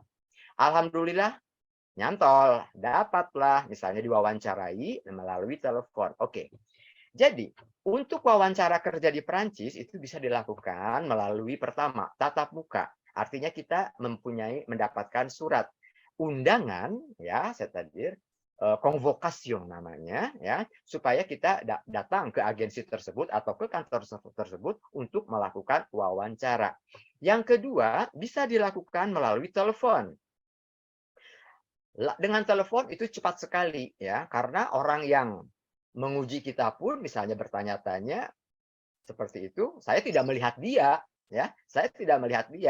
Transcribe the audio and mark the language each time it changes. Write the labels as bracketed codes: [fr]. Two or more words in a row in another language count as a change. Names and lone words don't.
[id] Alhamdulillah nyantol, dapatlah misalnya diwawancarai melalui telepon. Oke. Jadi, untuk wawancara kerja di Perancis itu bisa dilakukan melalui pertama tatap muka. Artinya kita mendapatkan surat undangan ya, [fr] c'est-à-dire [id] konvokasyon namanya, ya, supaya kita datang ke agensi tersebut atau ke kantor tersebut untuk melakukan wawancara. Yang kedua, bisa dilakukan melalui telepon. Dengan telepon itu cepat sekali, ya, karena orang yang menguji kita pun misalnya bertanya-tanya seperti itu, saya tidak melihat dia, ya, saya tidak melihat dia.